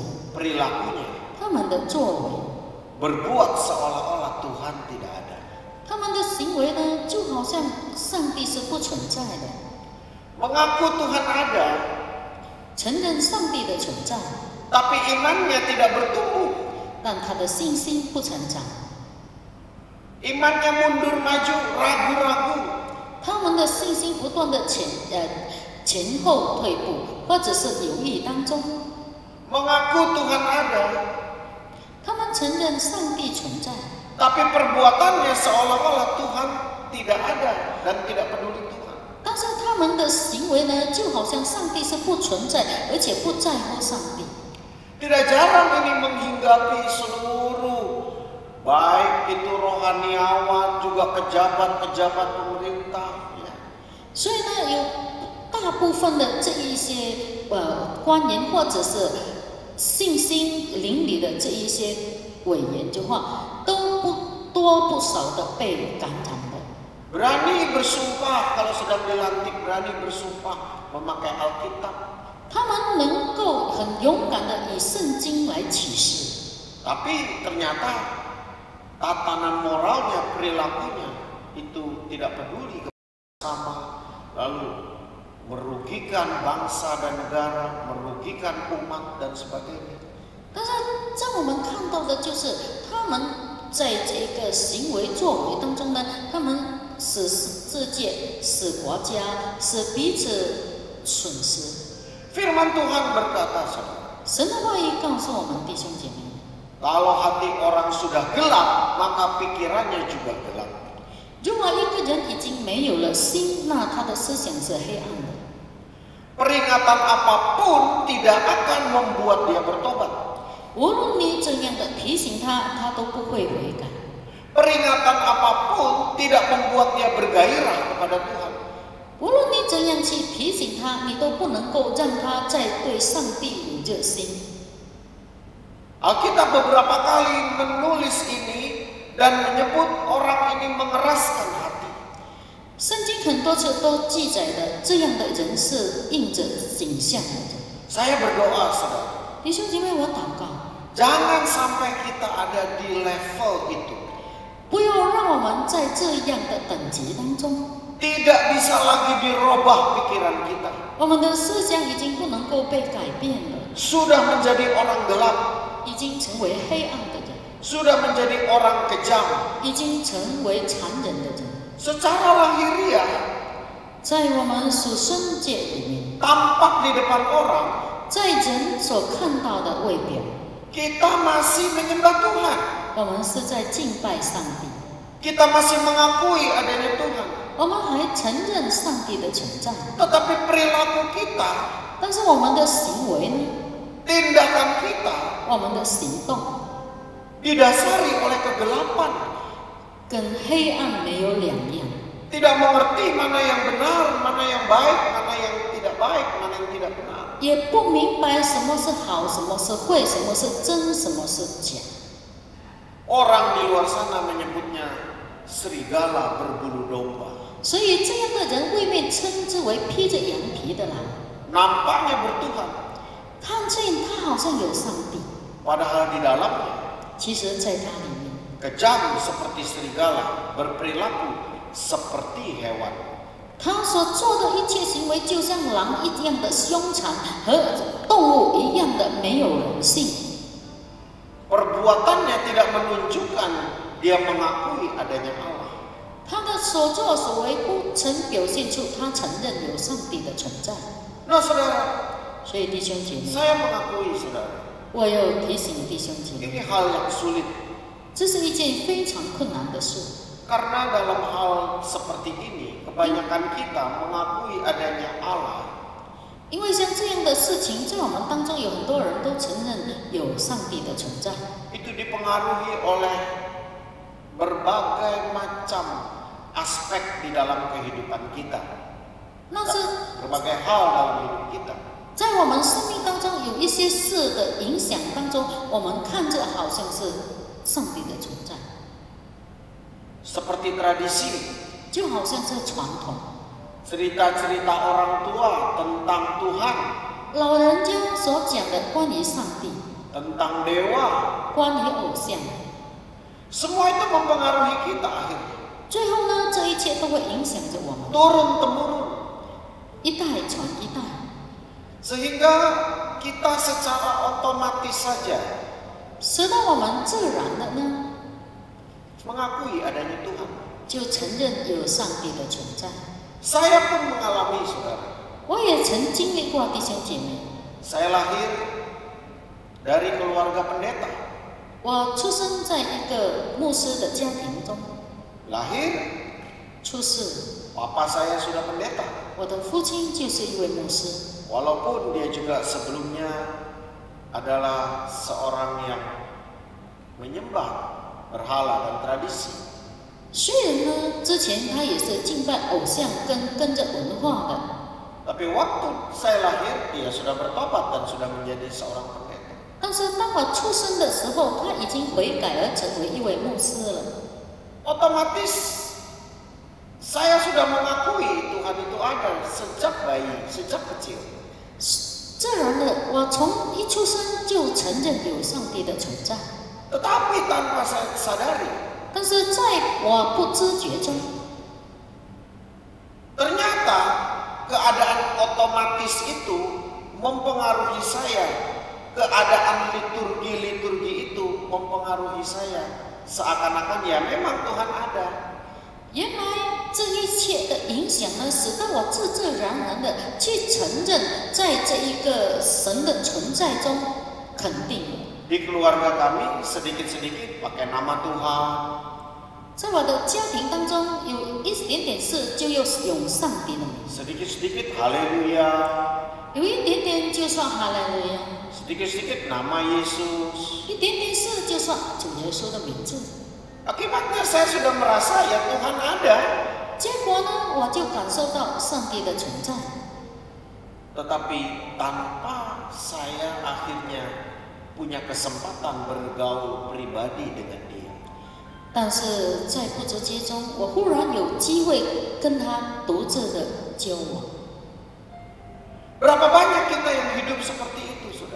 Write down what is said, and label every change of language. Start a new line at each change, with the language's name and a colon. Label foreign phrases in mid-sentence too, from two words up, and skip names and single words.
Indonesian: perilakunya
Chinese: 他们的作为，
Indonesian: berbuat seolah-olah Tuhan tidak ada.
Chinese: 他们的行为呢，就好像上帝是不存在的，
Indonesian: Mengaku Tuhan ada,
Chinese: 承认上帝的存在，
Indonesian: tapi imannya tidak bertumbuh.
Chinese: 但他的信心不成长，
Indonesian: Imannya mundur maju, ragu-ragu.
Chinese: 他们的信心不断的前后退步，或者是犹豫当中。
Indonesian: Mengaku Tuhan ada,
Chinese: 他们承认上帝存在，
Indonesian: tapi perbuatannya seolah-olah Tuhan tidak ada dan tidak peduli Tuhan.
Chinese: 但是他们的行为呢，就好像上帝是不存在，而且不在乎上帝。
Indonesian: Tidak jarang ini menghinggapi seluruh, baik itu rohaniawan juga pejabat-pejabat pemerintah. Ya.
Chinese: 所以呢，有大部分的这一些官员或者是信心邻里的这一些委员的话，都不多不少的被感染的。
Indonesian: Berani bersumpah kalau sedang dilantik, berani bersumpah memakai Alkitab.
Chinese: 他们能够很勇敢的以圣经来启示，
Indonesian: Tapi ternyata tatanan moralnya, perilakunya itu tidak peduli sama, lalu merugikan bangsa dan negara, merugikan umat dan sebagainya.
Chinese: 但是在我们看到的就是他们在这个行为作为当中呢，他们使世界、使国家、使彼此损失。
Indonesian: Firman Tuhan berkata, saudara,
Chinese: 神的话语告诉我们弟兄姐妹，
Indonesian: kalau hati orang sudah gelap, maka pikirannya juga gelap.
Chinese: 如果一个人已经没有了心，那他的思想是黑暗的。
Indonesian: Peringatan apapun tidak akan membuat dia bertobat.
Chinese: 无论你怎样的提醒他，他都不会悔改。
Indonesian: Peringatan apapun tidak membuat dia bergairah kepada Tuhan.
Chinese: 无论你怎样去提醒他，你都不能够让他再对上帝有热心。
Indonesian: Alkitab beberapa kali menulis ini dan menyebut orang ini mengeraskan hati.
Chinese: 很多次都记载的这样的人是印着景象的人。
Indonesian: Saya berdoa, saudara.
Chinese: 弟兄姐妹，我祷告，
Indonesian: Jangan sampai kita ada di level itu.
Chinese: 不要让我们在这样的等级当中，
Indonesian: Tidak bisa lagi dirubah pikiran kita.
Chinese: 我们的思想已经不能够被改变了，
Indonesian: Sudah menjadi orang gelap.
Chinese: 已经成为黑暗的人，
Indonesian: Sudah menjadi orang kejam.
Chinese: 已经成为残忍的人。
Indonesian: Secara lahiriah,
Chinese: 在我们属生界里面，
Indonesian: tampak di depan orang,
Chinese: 在人所看到的外表，
Indonesian: kita masih menyembah Tuhan.
Chinese: 我们是在敬拜上帝，
Indonesian: Kita masih mengakui adanya Tuhan.
Chinese: 我们还承认上帝的存在。
Indonesian: Tetapi perilaku kita,
Chinese: 但是我们的行为呢？
Indonesian: tindakan kita
Chinese: 我们的行动
Indonesian: didasari oleh kegelapan.
Chinese: 跟黑暗没有两样，
Indonesian: Tidak mengerti mana yang benar, mana yang baik, mana yang tidak baik, mana yang tidak benar.
Chinese: 也不明白什么是好，什么是坏，什么是真，什么是假。
Indonesian: Orang di luar sana menyebutnya serigala berbulu domba.
Chinese: 所以这样的人未被称之为披着羊皮的狼，
Indonesian: Nampaknya bertuhan,
Chinese: 看见他好像有上帝，
Indonesian: padahal di dalamnya
Chinese: 其实在他里面，
Indonesian: kejam seperti serigala, berperilaku seperti hewan.
Chinese: 他所做的一切行为就像狼一样的凶残，和动物一样的没有人性。
Indonesian: Perbuatannya tidak menunjukkan dia mengakui adanya Allah.
Chinese: 他的所作所为不曾表现出他承认有上帝的存在。
Indonesian: Nah, saudara,
Chinese: 所以弟兄姐妹，
Indonesian: saya mengakui, saudara,
Chinese: 我要提醒弟兄姐妹，
Indonesian: ini hal yang sulit.
Chinese: 这是一件非常困难的事。
Indonesian: Karena dalam hal seperti ini, kebanyakan kita mengakui adanya Allah.
Chinese: 因为像这样的事情，在我们当中有很多人都承认有上帝的存在，
Indonesian: Itu dipengaruhi oleh berbagai macam aspek di dalam kehidupan kita.
Chinese: 那是
Indonesian: Berbagai hal dalam hidup kita.
Chinese: 在我们生命当中有一些事的影响当中，我们看着好像是上帝的存在，
Indonesian: Seperti tradisi,
Chinese: 就好像是传统。
Indonesian: cerita-cerita orang tua tentang Tuhan,
Chinese: 老人家所讲的关于上帝、
Indonesian: tentang dewa,
Chinese: 关于偶像，
Indonesian: semua itu mempengaruhi kita akhirnya.
Chinese: 最后呢，这一切都会影响着我们，
Indonesian: Turun-temurun.
Chinese: 一代传一代，
Indonesian: Sehingga kita secara otomatis saja
Chinese: 使得我们自然的呢，
Indonesian: mengakui adanya Tuhan.
Chinese: 就承认有上帝的存在。
Indonesian: Saya pun mengalami, saudara.
Chinese: 我也曾经历过，弟兄姐妹，
Indonesian: Saya lahir dari keluarga pendeta.
Chinese: 我出生在一个牧师的家庭中，
Indonesian: Lahir,
Chinese: 出世，
Indonesian: papa saya sudah pendeta.
Chinese: 我的父亲就是一位牧师，
Indonesian: Walaupun dia juga sebelumnya adalah seorang yang menyembah berhala dan tradisi.
Chinese: 虽然呢，之前他也是敬拜偶像跟着文化的，
Indonesian: Tapi waktu saya lahir, dia sudah bertobat dan sudah menjadi seorang pendeta.
Chinese: 但是当我出生的时候，他已经悔改而成为一位牧师了。
Indonesian: Otomatis saya sudah mengakui Tuhan itu ada sejak bayi, sejak kecil.
Chinese: 自然的，我从一出生就承认有上帝的存在，
Indonesian: Tetapi tanpa saya sadari,
Chinese: 但是在我不知觉中，
Indonesian: ternyata keadaan otomatis itu mempengaruhi saya. Keadaan liturgi-liturgi itu mempengaruhi saya. Seakan-akan ya memang Tuhan ada.
Chinese: 原来这一切的影响呢，使得我自自然然的去承认，在这一个神的存在中肯定了。
Indonesian: Di keluarga kami sedikit-sedikit pakai nama Tuhan.
Chinese: 在我的家庭当中，有一点点事就要用上帝的名，
Indonesian: Sedikit-sedikit haleluya.
Chinese: 有一点点就说哈利路亚，
Indonesian: Sedikit-sedikit nama Yesus.
Chinese: 一点点事就说主耶稣的名字。
Indonesian: Akibatnya saya sudah merasa ya Tuhan ada.
Chinese: 结果呢，我就感受到上帝的存在，
Indonesian: Tetapi tanpa saya akhirnya punya kesempatan bergaul pribadi dengan dia.
Chinese: 但是在不知觉中，我忽然有机会跟他独自的交往。
Indonesian: Berapa banyak kita yang hidup seperti itu, saudara?